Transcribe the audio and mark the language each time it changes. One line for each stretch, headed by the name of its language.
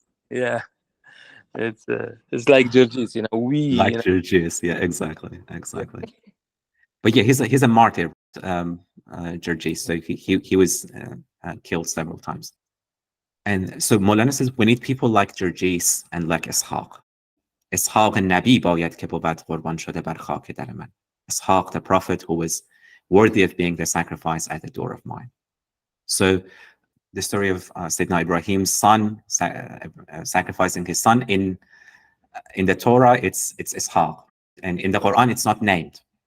English: Yeah, it's like Jurgis, you know, Like Jurgis, yeah, exactly. But yeah, he's a martyr, Jurgis. So he was killed several times. And so Maulana says, we need people like Jurgis and like Ishaq.
Persian: Ishaq النبی باید که بود قربان شده بر خاک در من.
English: Ishaq, the prophet who was worthy of being the sacrifice at the door of mine. So the story of Sayyidina Ibrahim's son sacrificing his son in the Torah, it's Ishaq, and in the Quran it's not named.